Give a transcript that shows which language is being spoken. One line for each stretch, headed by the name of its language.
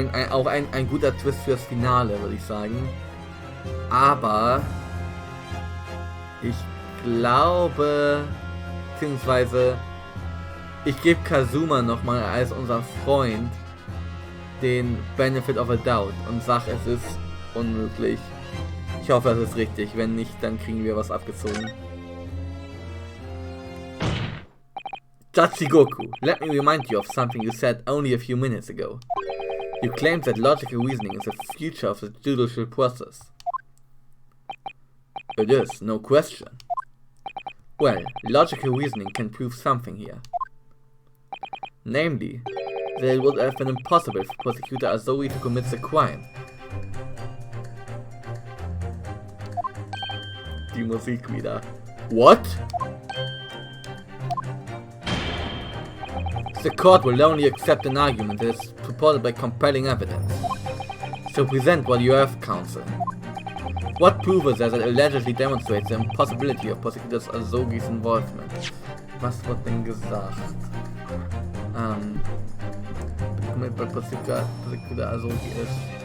German: Auch ein guter Twist fürs Finale, würde ich sagen. Aber ich glaube, beziehungsweise ich gebe Kazuma nochmal als unser Freund den
English: Benefit of a Doubt
German: und sag, es ist unmöglich. Ich hoffe, es ist richtig. Wenn nicht, dann kriegen wir was abgezogen.
English: Judge Goku, let me remind you of something you said only a few minutes ago. You claimed that logical reasoning is the future of the judicial process. It is, no question. Well, logical reasoning can prove something here. Namely, that it would have been impossible for Prosecutor Azori to commit the crime.
German: Die Musik wieder.
English: What? The court will only accept an argument that is supported by compelling evidence. So present what you have, counsel. What proof is there that allegedly demonstrates the impossibility of Prosecutor Azori's involvement?
German: Was wird denn gesagt? Mit bei Prosecutor Azori ist.